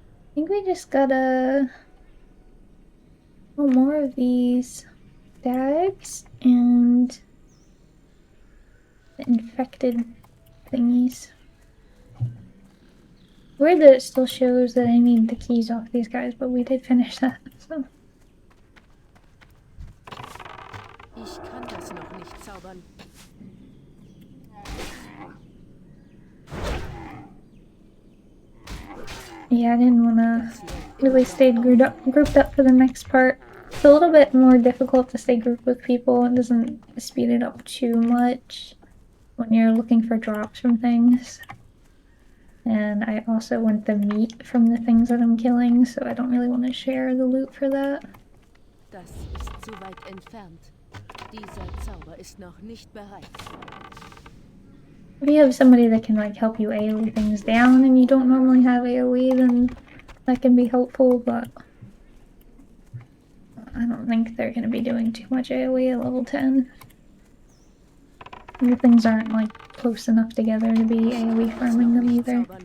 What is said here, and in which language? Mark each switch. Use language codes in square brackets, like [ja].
[en] I think we just gotta... Oh, more of these dags. and the infected thingies. Weird that it still shows that I need the keys off these guys, but we did finish that, so. [de] Ich kann das noch nicht zaubern. [en] Yeah, I didn't want to really stay grouped up for the next part. It's a little bit more difficult to stay grouped with people. It doesn't speed it up too much when you're looking for drops from things. And I also want the meat from the things that I'm killing, so I don't really want to share the loot for that. [de] Das ist zu weit entfernt. Dieser Zauber ist noch nicht bereit. [en] If you have somebody that can like help you AoE things down and you don't normally have AoE, then that can be helpful, but I don't think they're going to be doing too much AoE at level 10. The things aren't like close enough together to be AoE farming them either.